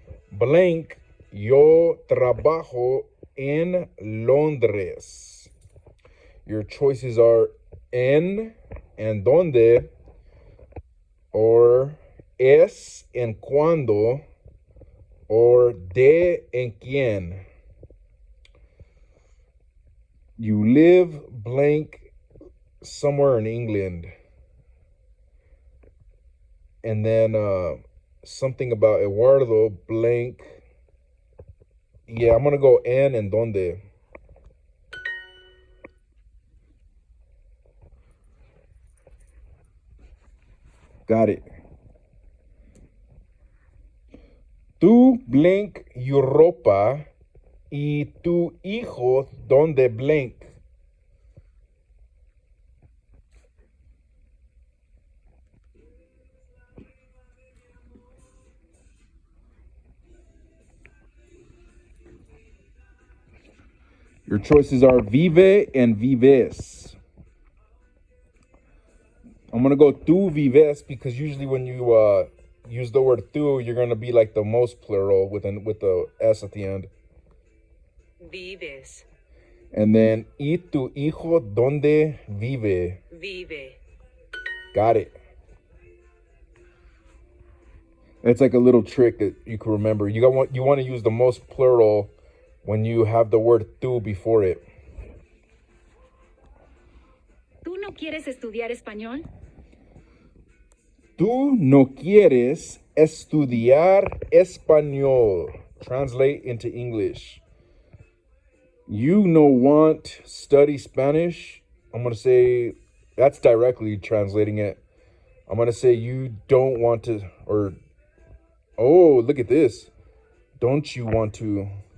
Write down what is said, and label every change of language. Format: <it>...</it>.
<es>Blank, yo trabajo en Londres.</es> <en>Your choices are en and donde, or es en cuando, or de en quién. You live blank somewhere in England. And then something about Eduardo blank. Yeah, I'm gonna go en and donde. Got it.</en> <es>Tu blank Europa y tu hijo donde blank.</es> <en>Your choices are vive and vives. I'm gonna go</en> <es>tu vives</es> <en>because usually when you use the word tu, you're gonna be like the most plural with the s at the end.</en> <es>Vives.</es> <en>And then</en> <es>y tu hijo donde vive. Vive.</es> <en>Got it. It's like a little trick that you can remember. You want to use the most plural when you have the word tu before it.</en> <es>¿Tú no quieres estudiar español? Tú no quieres estudiar español.</es> <en>Translate into English. You no want study Spanish. I'm going to say that's directly translating it. I'm going to say you don't want to, or, oh, look at this. Don't you want to?</en>